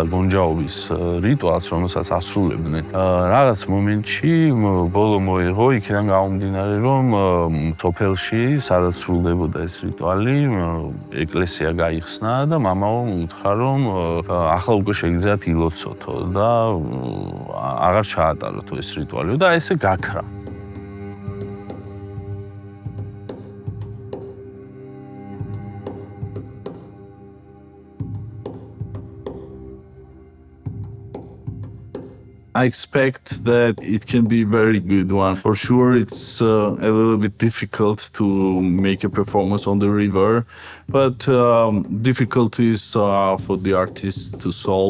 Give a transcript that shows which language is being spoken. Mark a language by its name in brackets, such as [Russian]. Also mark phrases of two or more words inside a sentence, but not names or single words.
[Georgian] გონჯაობის რიტუალს, რომელსაც ასრულებდნენ, რაღაც მომენტში ბოლო მოიღო იქიდან გამომდინარე, რომ სოფელში, სადაც სრულდებოდა ეს რიტუალი, ეკლესია გაიხსნა და მამაო უთხრა, რომ ახლა უკვე შეგიძლიათ ილოცოთო და აღარ ჩაატაროთ ეს რიტუალი და ესე გაქრა. [English] I expect that it can be a very good one. For sure, it's a little bit difficult to make a performance on the river, but difficulties are for the artists to solve.